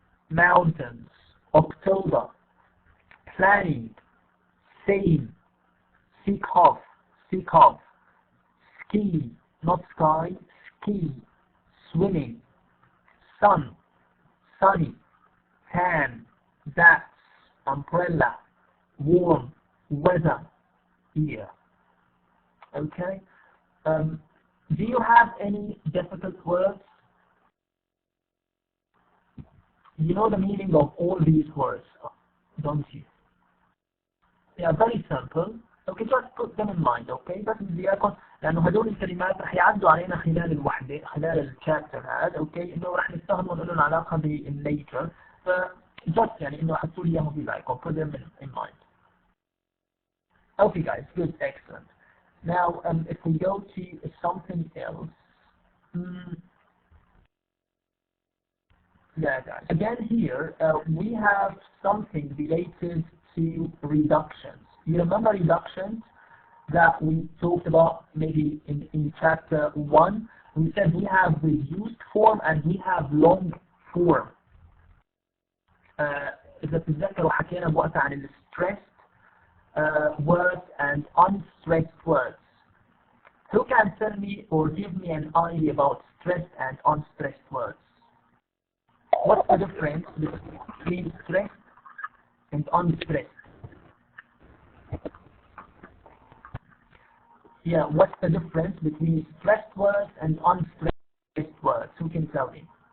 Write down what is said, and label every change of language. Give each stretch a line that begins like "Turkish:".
English: mountains, October, planning, same, seek off, ski, not sky, ski, swimming, sun, sunny, tan, bats, umbrella, warm, weather, here. Okay? Do you have any difficult words? You know the meaning of all these words, don't you? They are very simple. Okay, just put them in mind, okay?
Arabic: بس بدي اياكم لانه هدول الكلمات رح يعدوا علينا خلال الوحده خلال الشابتر هذا، اوكي؟ انه رح نستخدمهم انه لهم علاقه بالنيتشر، ف just انه حطوا لي اياهم في بالكم.
English: Put them in mind. Okay, guys, good, excellent. Now, if we go to something else, yeah, guys. Again, here we have something related to reductions. You remember reductions that we talked about maybe in chapter 1? We said we have reduced form and we have long form.
Arabic: إذا تتذكروا حكينا بوقتها عن ال
English: stressed words and unstressed words. Who can tell me or give me an idea about stressed and unstressed words? What's the difference between stressed and unstressed? Yeah, what's the difference between stressed words and unstressed words? Who can tell me?